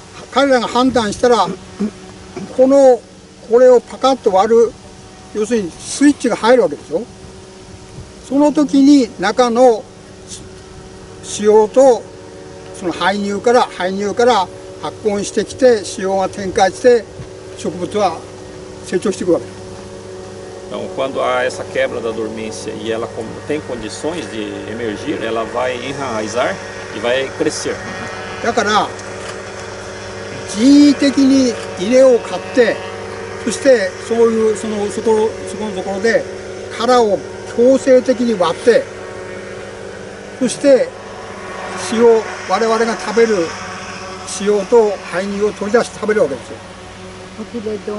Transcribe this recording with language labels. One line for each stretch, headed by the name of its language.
Japanese: 彼らが判断したらこれをパカッと割る要するにスイッチが入るわけでしょ。その時に中の子葉とその胚乳から発根してきて子葉が展開して植物は成長していくわけです。
Portuguese: Então, quando há essa quebra da dormência e ela tem condições de emergir, ela vai enraizar e vai crescer.
Japanese: だから人為的に稲を買ってそしてそこのところで殻を強制的に割ってそして我々が食べる子葉と胚乳を取り出して食べるわけですよ。